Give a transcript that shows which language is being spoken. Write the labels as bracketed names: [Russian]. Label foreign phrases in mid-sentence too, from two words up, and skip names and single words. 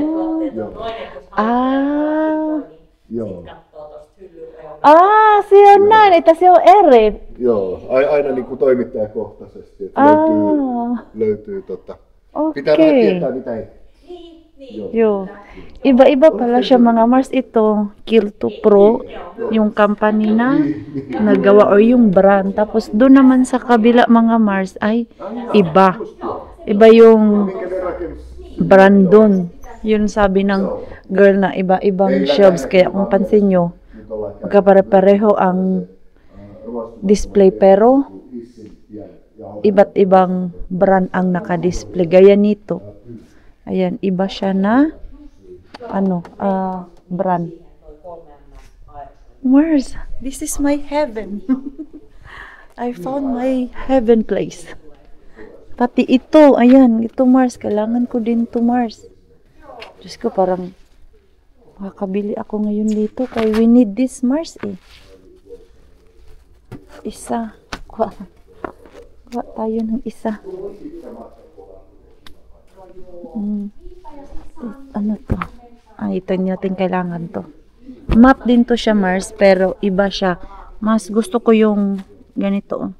[Finnish] tuotteet Joo. on toinen, kun Aa. Joo. sit kattoo tosta hyllyn reunasta. Se on näin, että se on eri. Joo, aina niin kuin toimittajakohtaisesti, että löytyy pitää vähän Okei. tietää mitä ei. Niin. Joo. [Filipino] Iba-iba pala siya, mga Mars. Ito, Kilto Pro, yung company na nagawa or yung brand. Tapos doon naman sa kabila, mga Mars, ay iba. Iba yung [Finnish] Minkä ne rakennus? [Filipino] brand doon. Yun sabi ng girl na iba-ibang shelves. Kaya kung pansin nyo, [Finnish] Nyt ollaan [Filipino] magkapare-pareho ang display pero iba't ibang brand ang nakadisplay. Gaya nito. Ayan, iba siya na brand. [English] Mars, this is my heaven. I found my heaven place. [Filipino] Pati ito, ayan, ito Mars, kailangan ko din to Mars. Diyos ko, parang makakabili ako ngayon dito. Kaya [English] we need this, [Filipino] Mars, eh. Isa. Kuha tayo ng isa. Ano to? Ito natin kailangan to. Map din to siya, Mars, pero iba siya. Mas gusto ko yung ganito, oh.